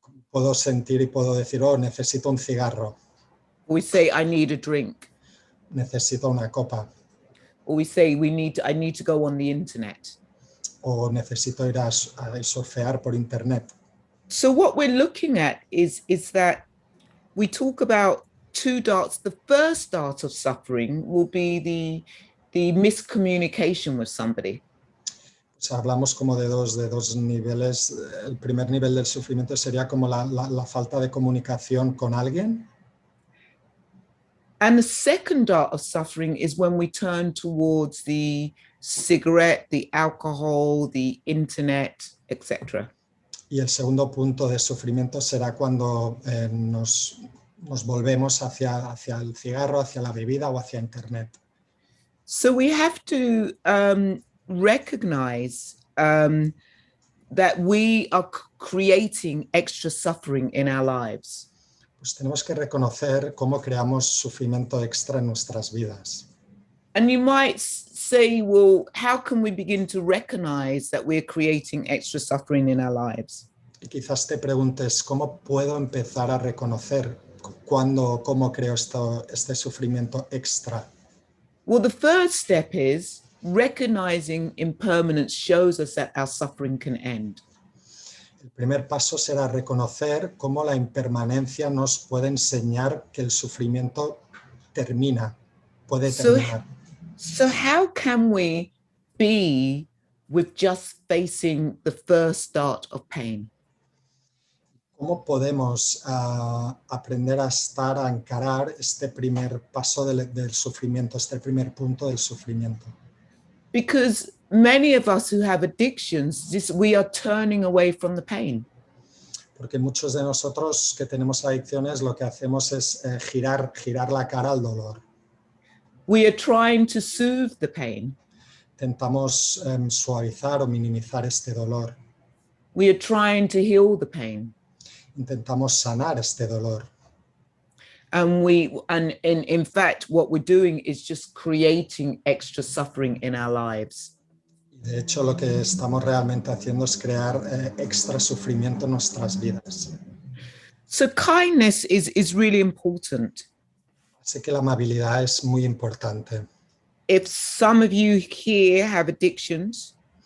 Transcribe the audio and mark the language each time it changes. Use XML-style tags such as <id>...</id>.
<es>puedo sentir y puedo decir, oh, necesito un cigarro,</es> <en>Or we say, I need a drink.</en> <es>necesito una copa,</es> <en>Or we say, I need to go on the internet.</en> <es>o necesito ir a surfear por internet.</es> <en>So what we're looking at is that we talk about 2 darts. The first dart of suffering will be the miscommunication with somebody.</en> <es>Pues hablamos como de dos niveles. El primer nivel del sufrimiento sería como la falta de comunicación con alguien.</es> <en>And the second dart of suffering is when we turn towards the cigarette, the alcohol, the internet, etc.</en> <es>Y el segundo punto de sufrimiento será cuando nos volvemos hacia el cigarro, hacia la bebida o hacia internet.</es> <en>So we have to recognize that we are creating extra suffering in our lives.</en> <es>Pues tenemos que reconocer cómo creamos sufrimiento extra en nuestras vidas.</es> <en>And you might say, well, how can we begin to recognize that we're creating extra suffering in our lives?</en> <es>Y quizás te preguntes, ¿cómo puedo empezar a reconocer cómo creo este sufrimiento extra?</es> <en>Well, the first step is recognizing impermanence shows us that our suffering can end.</en> <es>El primer paso será reconocer cómo la impermanencia nos puede enseñar que el sufrimiento puede terminar.</es> <en>So how can we be with just facing the first start of pain?</en> <es>¿Cómo podemos aprender a encarar este primer paso del sufrimiento, este primer punto del sufrimiento?</es> <en>Because many of us who have addictions, we are turning away from the pain.</en> <es>Porque muchos de nosotros que tenemos adicciones lo que hacemos es girar la cara al dolor.</es> <en>We are trying to soothe the pain.</en> <es>Intentamos suavizar o minimizar este dolor.</es> <en>We are trying to heal the pain.</en> <es>Intentamos sanar este dolor.</es> <en>And in fact, what we're doing is just creating extra suffering in our lives.</en> <es>De hecho, lo que estamos realmente haciendo es crear extra sufrimiento en nuestras vidas.</es> <en>So kindness is really important.</en> <es>Así que la amabilidad es muy importante.</es> <en>If some of you here have addictions,</en>